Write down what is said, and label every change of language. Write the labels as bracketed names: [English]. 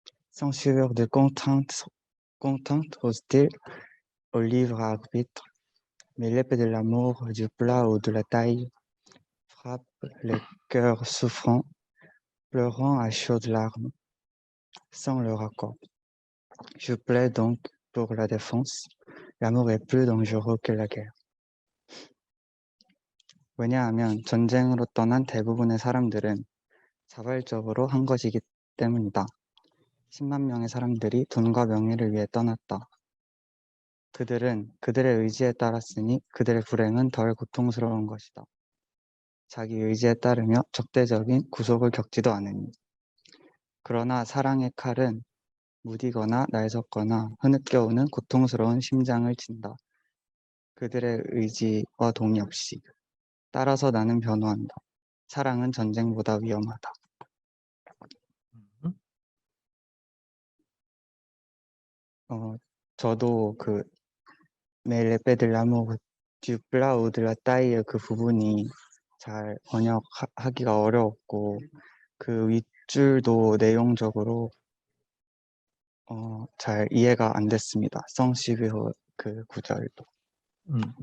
[French] Sans suivre de contraintes hostiles au libre arbitre, mais l'épée de l'amour, du plat ou de la taille frappe les cœurs souffrants, pleurant à chaudes larmes, sans leur accord. Je plaide donc pour la défense. L'amour est plus dangereux que la guerre. [Korean] 왜냐하면 전쟁으로 떠난 대부분의 사람들은 자발적으로 한 것이기 때문이다. 10만 명의 사람들이 돈과 명예를 위해 떠났다. 그들은 그들의 의지에 따랐으니 그들의 불행은 덜 고통스러운 것이다. 자기 의지에 따르며 적대적인 구속을 겪지도 않으니. 그러나 사랑의 칼은 무디거나 날섰거나 흐느껴오는 고통스러운 심장을 친다. 그들의 의지와 동의 없이. 따라서 나는 변호한다. 사랑은 전쟁보다 위험하다. 저도 그 [French] Mais l'épée de l'amour du plat ou de la taille [Korean] 그 부분이 잘 번역하기가 어려웠고 그 윗줄도 내용적으로 잘 이해가 안 됐습니다. 성시비호 그 구절도. 음.